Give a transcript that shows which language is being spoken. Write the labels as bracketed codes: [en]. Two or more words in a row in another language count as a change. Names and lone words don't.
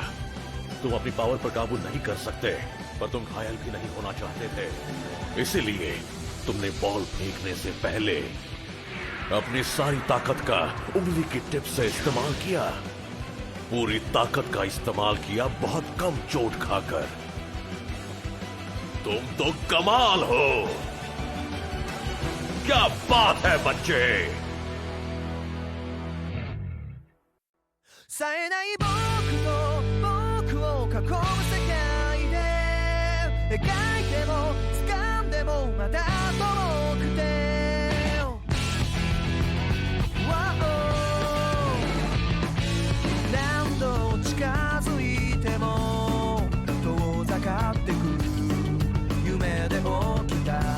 [hi] तुम अपनी पावर पर काबू नहीं कर सकते, पर तुम घायल भी नहीं होना चाहते थे, इसीलिए तुमने बॉल फेंकने से पहले अपनी सारी ताकत का उंगली की टिप से इस्तेमाल किया। पूरी ताकत का इस्तेमाल किया, बहुत कम चोट खाकर। तुम तो कमाल हो। क्या बात है बच्चे। [ja] 冴えない僕と僕を囲む世界で描いても掴んでもまだ遠くて何度近づいても遠ざかってく夢で起きた